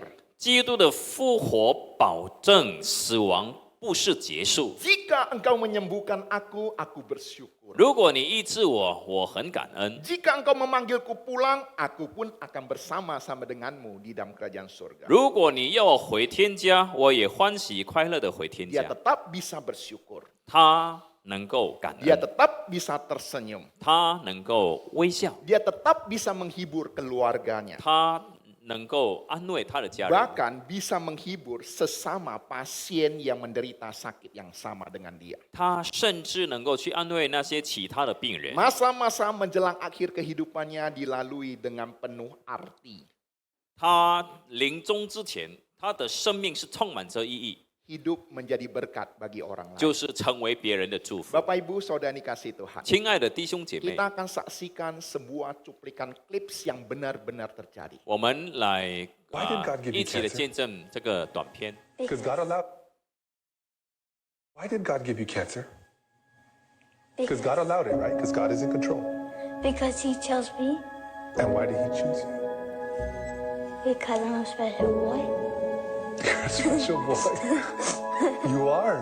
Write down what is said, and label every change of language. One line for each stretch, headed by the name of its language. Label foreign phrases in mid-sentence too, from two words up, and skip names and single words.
Chinese: 基督的复活保证死亡不是结束。
Indonesian: Jika engkau menyembuhkan aku bersyukur.
Chinese: 如果你医治我，我很感恩；
Indonesian: Jika engkau memanggilku pulang, aku pun akan bersama-sama denganmu di dalam kerajaan surga.
Chinese: 如果你要我回天家，我也欢喜快乐的回天
Indonesian: Dia
Chinese: 家。
Indonesian: tetap bisa bersyukur.
Chinese: 他能够感
Indonesian: Dia
Chinese: 恩，
Indonesian: tetap bisa tersenyum.
Chinese: 他能够微笑，
Indonesian: Dia tetap bisa menghibur keluarganya.
Chinese: 他能够安慰他的家人，
Indonesian: Bahkan bisa menghibur sesama pasien yang menderita sakit yang sama dengan dia.
Chinese: 他甚至能够去安慰那些其他的病人。
Indonesian: Masa-masa menjelang akhir kehidupannya dilalui dengan penuh arti.
Chinese: 他临终之前，他的生命是充满着意义，
Indonesian: Hidup menjadi berkat bagi orang lain.
Chinese: 就是成为别人的祝福。
Indonesian: Bapak Ibu Saudara dikasih Tuhan.
Chinese: 亲爱的弟兄姐妹，
Indonesian: Kita akan saksikan sebuah cuplikan clips yang benar-benar terjadi.
Chinese: 我们来
English: Why did God give you
Chinese: 一起的
English: cancer?
Chinese: 见证这个短片。
English: Because God allowed. Why did God give you cancer? Because God allowed it, right? Because God is in control. Because he chose me. And why did He choose you? Because I'm a special boy. You're a special boy. You are.